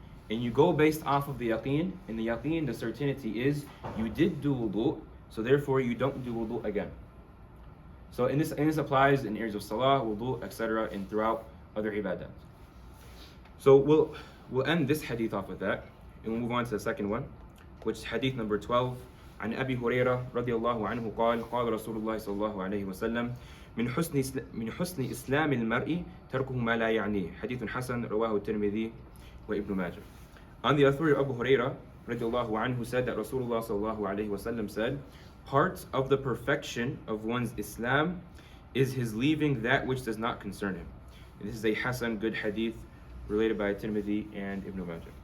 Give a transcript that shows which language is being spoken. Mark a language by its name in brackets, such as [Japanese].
[English] And you go based off of the yaqeen, and the yaqeen, the certainty is, you did do wudu, so therefore you don't do wudu again. So and this applies in areas of salah, wudu, etc., and throughout other ibadat. So we'll end this hadith off with that, and we'll move on to the second one, which is hadith number 12. [Arabic] عن أبي هريرة رضي الله عنه قال قال رسول الله صلى الله عليه وسلم من حسن إسلام المرء تركه ما لا يعنيه حديث حسن رواه الترمذي وابن ماجه. [English] On the authority of Abu Hurairah رضي الله عنه said that Rasulullah صلى الله عليه وسلم said, part of the perfection of one's Islam is his leaving that which does not concern him. And this is a Hasan, good hadith related by Tirmidhi and Ibn Majah.